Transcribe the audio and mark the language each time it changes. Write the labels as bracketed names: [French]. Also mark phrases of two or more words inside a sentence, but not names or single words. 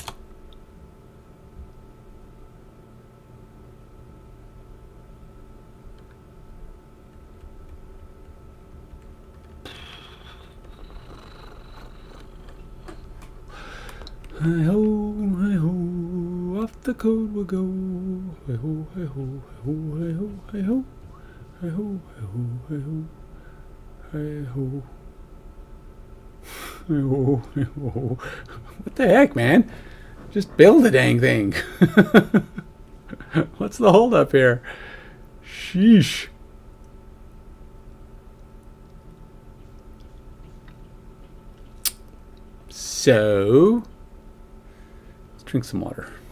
[English] Hi ho, off the code will go. Hi ho, hi ho, hi ho, hi ho, hi ho, hi ho, hi ho, hi ho, hi ho, hi ho. What the heck, man? Just build the dang thing. What's the hold up here? Sheesh. So, let's drink some water.